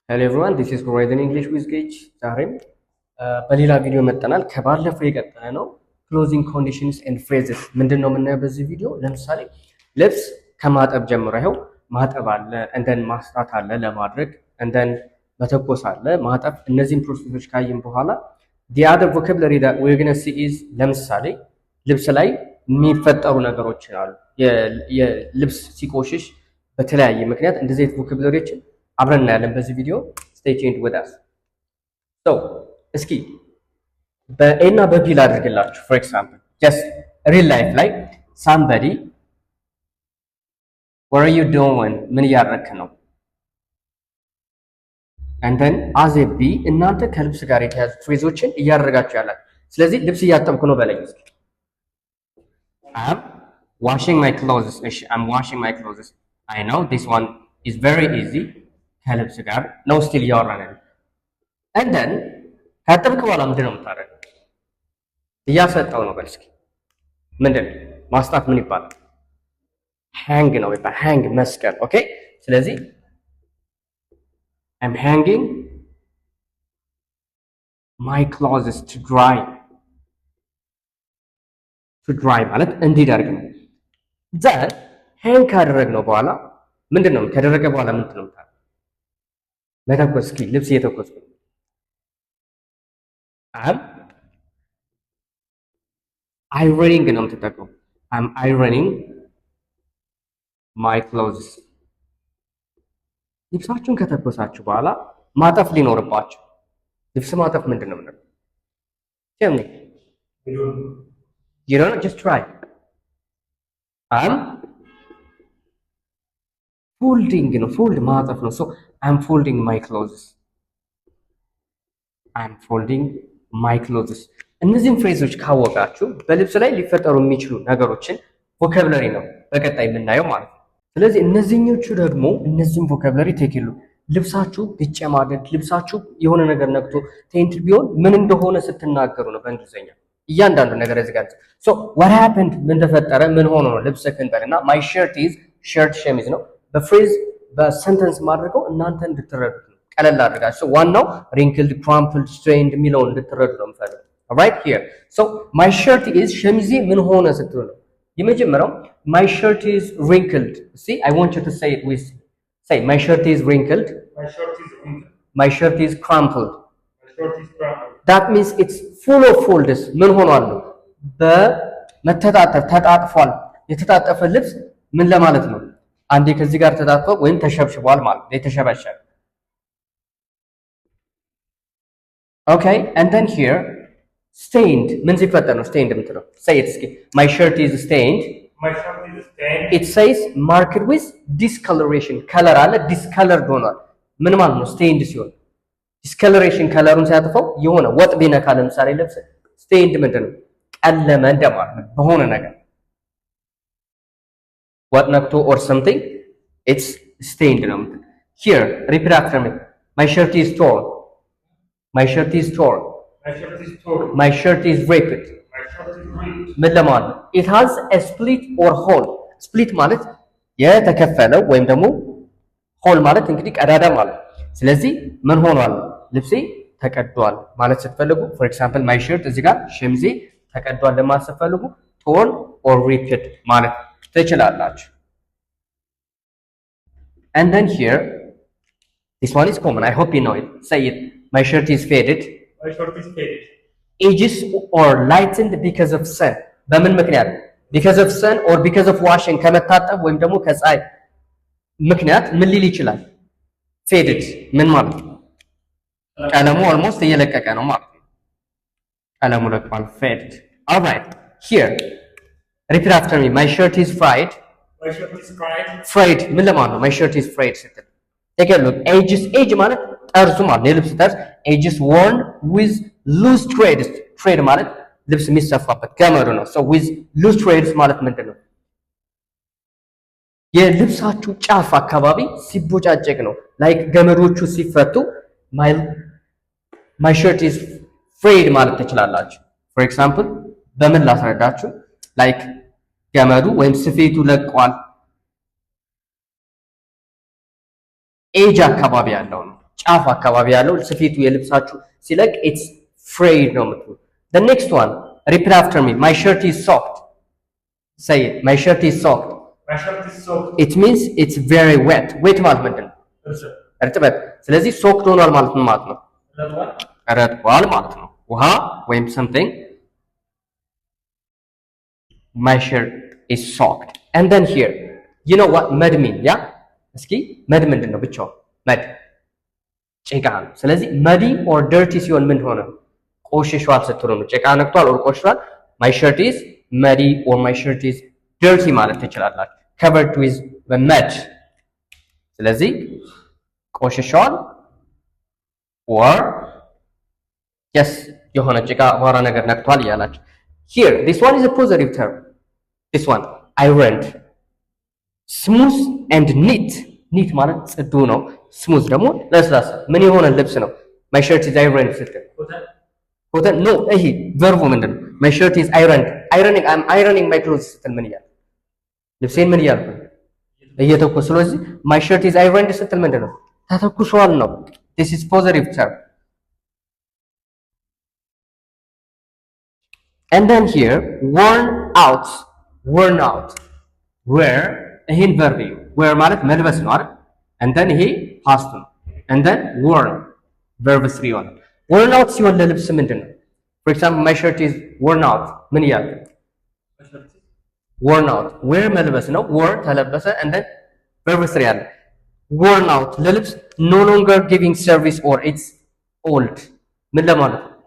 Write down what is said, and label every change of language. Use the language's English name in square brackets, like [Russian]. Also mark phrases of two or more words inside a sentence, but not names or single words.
[English] Hello everyone, this is Horizon English with Gage. [Amharic] ዛሬም በሌላ ቪዲዮ መጥተናል። ከባለፈው የቀጠለ ነው። [English] clothing conditions and phrases [Amharic] ምንድነው የምናየው በዚህ ቪዲዮ? ለምሳሌ ልብስ ከማጠብ ጀምሮ ይኸው ማጠብ አለ፣ እንደን ማስጣት አለ፣ ለማድረግ እንደን መተኮስ አለ፣ ማጠብ። እነዚህን ፕሮሰሶች ካየን በኋላ [English] the other vocabulary that we're going to see [Amharic] is ለምሳሌ ልብስ ላይ የሚፈጠሩ ነገሮች አሉ። የልብስ ሲቆሽሽ በተለያየ ምክንያት እንደዚህ አይነት ቮካብላሪዎችን አብረን እናያለን በዚህ ቪዲዮ። [English] stay tuned with us. so [Amharic] እስኪ በኤ እና በቢ ላድርግላችሁ። [English] for example just real life ላይ somebody what are you doing [Amharic] ምን እያደረክ ነው? [English] and then as a b [Amharic] እናንተ ከልብስ ጋር የተያዙ ፍሬዞችን እያደረጋችሁ ያላችሁ። ስለዚህ ልብስ እያጠብኩ ነው በለኝ እስኪ። [English] I'm washing my clothes. እሺ I'm washing my clothes. I know this one is very easy. [Amharic] ከልብስ ጋር ነው ስቲል እያወራን ያለው። [English] and then [Amharic] ካጠብክ በኋላ ምንድን ነው የምታደርገው? እያሰጠው ነው በል እስኪ። ምንድን ነው ማስጣት ምን ይባላል? [English] hang [Amharic] ነው ይባላል። [English] hang [Amharic] መስቀል። ኦኬ ስለዚህ [English] I'm hanging my clothes to dry. to dry [Amharic] ማለት እንዲደርግ ነው። then hang ካደረግነው በኋላ ምንድን ነው ከደረገ በኋላ ምንድን ነው የምታደርገው? መተኮስ። እስኪ ልብስ እየተኮስኩ ነው። [English] I'm ironing [Amharic] ነው የምትጠቀሙ። [English] I'm ironing my clothes. [Amharic] ልብሳችሁን ከተኮሳችሁ በኋላ ማጠፍ ሊኖርባችሁ። ልብስ ማጠፍ ምንድን ነው የምንለው? [English] tell me. you don't know, just try. I'm folding [Amharic] ነው። ፎልድ ማጠፍ ነው። [English] so I'm folding my clothes. I'm folding my clothes. [Amharic] እነዚህን ፍሬዞች ካወቃችሁ በልብስ ላይ ሊፈጠሩ የሚችሉ ነገሮችን ቮካብለሪ ነው በቀጣይ የምናየው ማለት ነው። ስለዚህ እነዚህኞቹ ደግሞ እነዚህን ቮካብለሪ ቴክሉ። ልብሳችሁ ቢጨማደድ ልብሳችሁ የሆነ ነገር ነክቶ ቴንት ቢሆን ምን እንደሆነ ስትናገሩ ነው በእንግሊዝኛ እያንዳንዱ ነገር እዚህ ጋር [English] so what happened [Amharic] ምን ተፈጠረ ምን ሆኖ ነው ልብስ ክንበልና [English] my shirt is shirt [Amharic] ሸሚዝ ነው። በፍሬዝ በሰንተንስ ማድረገው እናንተ እንድትረዱት ነው። ቀለል አድርጋችሁ ዋናው [English] wrinkled crumpled strained [Amharic] የሚለውን እንድትረዱ ነው የምፈልገው። [English] right here so my shirt is [Amharic] ሸሚዜ ምን ሆነ ስትሉ ነው የመጀመሪያው [English] my shirt is wrinkled. see I want you to say it with say my shirt is wrinkled. My shirt is wrinkled. My shirt is crumpled. My shirt is crumpled. that means it's full of folds. [Amharic] ምን ሆኗል? በመተጣጠፍ ተጣጥፏል። የተጣጠፈ ልብስ ምን ለማለት ነው? አንዴ ከዚህ ጋር ተጣጥፎ ወይም ተሸብሽቧል ማለት ነው። የተሸበሸበ [English] okay and then here stained [Amharic] ምን ሲፈጠር ነው stained የምትለው? [English] say it እስኪ my shirt is stained. My shirt is stained. it says marked with discoloration. [Amharic] color አለ discolored ሆኗል። ምን ማለት ነው stained ሲሆን? discoloration ከለሩን ሲያጥፈው የሆነ ወጥ ቢነካ ለምሳሌ ልብስ stained ምንድን ነው? ቀለመ እንደማለት ነው በሆነ ነገር [English] what ነክቶ or something it's stained ነው። here repeat after me my shirt is torn. my shirt is torn. My shirt is torn. my shirt is ripped. My shirt is ripped. [Amharic] ምን ለማለት ነው? [English] it has a split or hole. [Amharic] split ማለት የተከፈለው ወይም ደግሞ hole ማለት እንግዲህ ቀዳዳ ማለት። ስለዚህ ምን ሆኗል? ልብሴ ተቀዷል ማለት ስትፈልጉ [English] for example my shirt [Amharic] እዚህ ጋር ሸሚዜ ተቀዷል ለማለት ስትፈልጉ [English] torn or ripped [Amharic] ማለት ትችላላችሁ። [English] and then here this one is common. I hope you know it. say it my shirt is faded. My shirt is faded. ages or lightened because of sun. [Amharic] በምን ምክንያት? [English] because of sun or because of washing [Amharic] ከመታጠብ ወይም ደግሞ ከፀሐይ ምክንያት ምን ሊል ይችላል? faded ምን ማለት ነው? ቀለሙ almost እየለቀቀ ነው ማለት ነው። ቀለሙ ለቋል faded. [English] all right here repeat after me my shirt is frayed. My shirt is frayed. [Amharic] frayed ምን ለማለት ነው? [English] my shirt is frayed ስትል take a look. edges edge [Amharic] ማለት ጠርዙ ማለት ነው የልብስ ጠርዝ [English] edges worn with loose threads. [Amharic] thread ማለት ልብስ የሚሰፋበት ገመዱ ነው። [English] so with loose threads [Amharic] ማለት ምንድን ነው? የልብሳችሁ ጫፍ አካባቢ ሲቦጫጨቅ ነው like ገመዶቹ ሲፈቱ [English] my shirt is frayed [Amharic] ማለት ትችላላችሁ። [English] for example [Amharic] በምን ላስረዳችሁ? like ገመዱ ወይም ስፌቱ ለቋል ኤጅ አካባቢ ያለው ነው ጫፍ አካባቢ ያለው ስፌቱ የልብሳችሁ ሲለቅ [English] it's frayed [Amharic] ነው የምትሉት። [English] the next one repeat after me my shirt is soaked. say it my shirt is soaked. My shirt is soaked. it means it's very wet. [Amharic] wet ማለት ምንድን ነው? እርጥበት። ስለዚህ soaked ሆኗል ማለት ምን ማለት ነው? ረጥቧል ማለት ነው። ውሃ ወይም something. [English] my shirt is soaked. and then here you know what mud mean? [Amharic] yeah እስኪ mud ምንድን ነው ብቻው? mud ጭቃ ነው። ስለዚህ [English] muddy or dirty [Amharic] ሲሆን ምን ሆነ? ቆሽሿል ስትሉ ነው። ጭቃ ነክቷል [English] or ቆሽሿል። my shirt is muddy or my shirt is dirty [Amharic] ማለት ትችላላችሁ። [English] covered with mud [Amharic] ስለዚህ ቆሽሿል [English] or yes [Amharic] የሆነ ጭቃ አቧራ ነገር ነክቷል እያላችሁ [English] here this one is a positive term. this one ironed smooth and neat. [Amharic] neat ማለት ጽዱ ነው። smooth ደግሞ ለስላሳ ምን የሆነ ልብስ ነው? [English] my shirt is ironed [Amharic] ስትል ኮተን [English] no ይሄ verb ምንድነው? my shirt is ironed. ironing I'm ironing my clothes [Amharic] ስትል ምን ይላል? ልብሴን ምን እያልኩ እየተኩስ። ስለዚህ [English] my shirt is ironed [Amharic] ስትል ምንድነው? ተተኩሷል ነው። [English] this is positive term. and then here worn out wear ይሄን verb እዩ wear [Amharic] ማለት መልበስ ነው አይደል? [English] and then ይሄ past ነው and then worn verb 3 ይሆናል። worn out [Amharic] ሲሆን ለልብስ ምንድነው? [English] for example my shirt is worn out [Amharic] ምን ይላል? [English] worn out wear [Amharic] መልበስ ነው [English] wear ተለበሰ and then verb 3 ያለ worn out ለልብስ no longer giving service or it's old [Amharic] ምን ለማለት ነው?